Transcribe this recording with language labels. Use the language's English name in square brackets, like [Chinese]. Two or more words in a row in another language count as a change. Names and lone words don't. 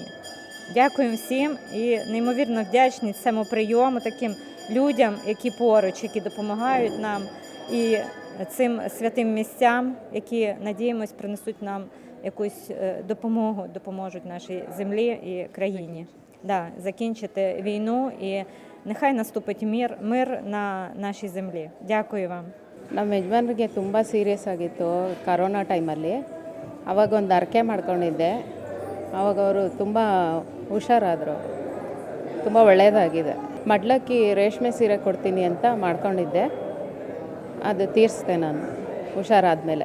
[Ukrainian] Дякуємо всім і неймовірно вдячні цьому прийому, таким людям, які поруч, які допомагають нам, і цим святим місцям, які, надіємось, принесуть нам якусь допомогу, допоможуть нашій землі і країні. Закінчити війну і нехай наступить мир на нашій землі. Дякую вам. [Kannada] ನಮ್ಮ ಯಜಮಾನ್ರಿಗೆ ತುಂಬ ಸೀರಿಯಸ್ ಆಗಿತ್ತು ಕರೋನಾ ಟೈಮಲ್ಲಿ. ಆವಾಗ ಒಂದು ಅರ್ಕೆ ಮಾಡ್ಕೊಂಡಿದ್ದೆ. ಆವಾಗ ಅವರು ತುಂಬ ಹುಷಾರಾದರು. ತುಂಬ ಒಳ್ಳೆಯದಾಗಿದೆ. ಮಡ್ಲಕ್ಕಿ ರೇಷ್ಮೆ ಸೀರೆ ಕೊಡ್ತೀನಿ ಅಂತ ಮಾಡ್ಕೊಂಡಿದ್ದೆ. ಅದು ತೀರಿಸ್ದೆ ನಾನು ಹುಷಾರಾದಮೇಲೆ.